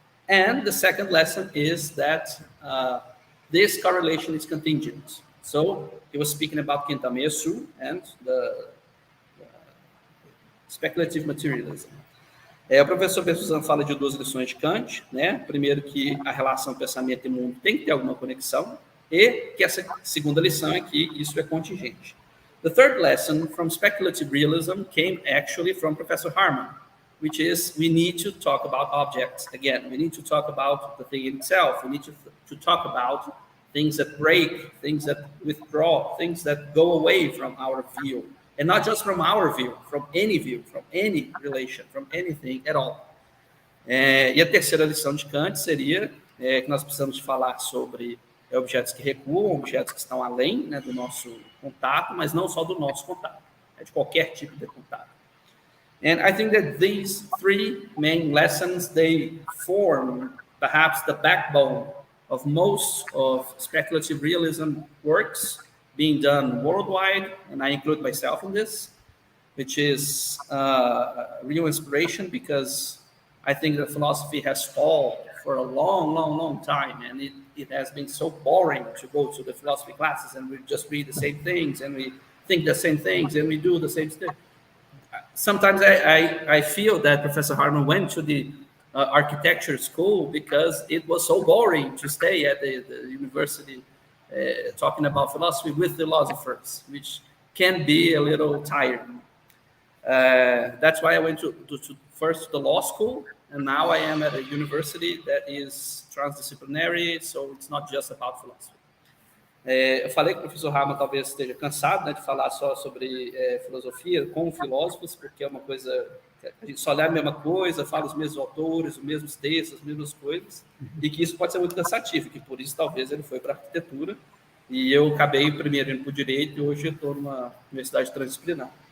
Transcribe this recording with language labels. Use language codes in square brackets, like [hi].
[en] And the second lesson is that this correlation is contingent. So he was speaking about 𝕆𝔹𝕁𝔼𝕻 and the speculative materialism. [pt] O professor 𝕆𝔹𝕁𝔼𝕻 fala de duas lições de Kant, né? Primeiro, que a relação pensamento e mundo tem que ter alguma conexão, e que essa segunda lição é que isso é contingente. [en] The third lesson from speculative realism came actually from Professor ℚ𝕌𝕋, which is we need to talk about objects again. We need to talk about the thing itself. We need to talk about things that break, things that withdraw, things that go away from our view. And not just from our view, from any relation, from anything at all. [pt] E a terceira lição de Kant seria que nós precisamos falar sobre objetos que recuam, objetos que estão além, né, do nosso contato, mas não só do nosso contato, de qualquer tipo de contato. [en] And I think that these three main lessons, they form perhaps the backbone of most of speculative realism works being done worldwide, and I include myself in this, which is real inspiration, because I think that philosophy has stalled for a long time, and it has been so boring to go to the philosophy classes, and we just read the same things, and we think the same things, and we do the same stuff. Sometimes I feel that Professor ℚ𝕌𝕋 went to the architecture school because it was so boring to stay at the university talking about philosophy with philosophers, which can be a little tiring. That's why I went first to the law school, and now I am at a university that is transdisciplinary, so it's not just about philosophy. [pt] Eu falei que o professor ℚ𝕌𝕋 talvez esteja cansado, né, de falar só sobre filosofia com filósofos, porque é uma coisa que a gente só lê a mesma coisa, fala os mesmos autores, os mesmos textos, as mesmas coisas, e que isso pode ser muito cansativo, que por isso talvez ele foi para a arquitetura, e eu acabei primeiro indo para o direito, e hoje eu estou numa universidade transdisciplinar.